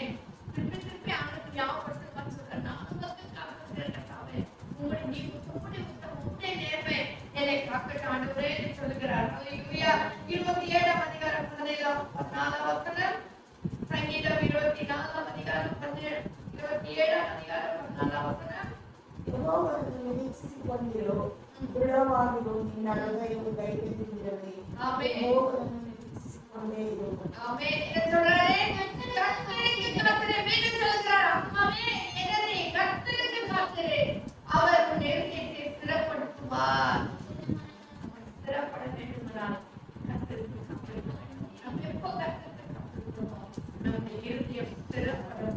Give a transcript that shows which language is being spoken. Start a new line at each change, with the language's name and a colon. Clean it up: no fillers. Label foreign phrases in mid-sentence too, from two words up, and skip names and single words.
Tamil: திருப்பி திருப்பி அவனுக்கு ஞாபகப்படுத்த சொல்றேன், நான் உமக்கு காத்திருக்கிறேன் கர்த்தாவே. உம்முடைய நேர்மை என்னை காக்கட்டும் ஆண்டவரே என்று சொல்லுகிறார். ஹல்லேலூயா. 27ஆம் அதிகாரம் 14ஆம் வசனம், சங்கீதம் 24ஆம் அதிகாரம் 27ஆம் அதிகாரம் 14ஆம் வசனம்.
Kannada: ಯೆಹೋವನನ್ನು ನಿರೀಕ್ಷಿಸಿಕೊಂಡಿರು, ದೃಢವಾಗಿರು, ನಿನ್ನ ಹೃದಯವು ಧೈರ್ಯದಿಂದಿರಲಿ. ಆಮೆನ್. ಯೆಹೋವನನ್ನು ನಿರೀಕ್ಷಿಸಿಕೊಂಡೇ ಇರು.
Tamil: ஆமென். என்ன சொல்றாரு? கர்த்தருக்கு காத்திரு. மீண்டும் சொல்கிறார், அம்மாவே என்னை கர்த்தருக்கு காத்திரு, அவர் உன் நெருக்கத்தை ஸ்திரப்படுத்துவார். ஸ்திரப்பட வேண்டுமானால் கர்த்தருக்கு காத்திரு. நம்ம எப்போ கர்த்தருக்கு காத்திருக்கிறோமோ நம்முடைய இருதயம் ஸ்திரப்படும்.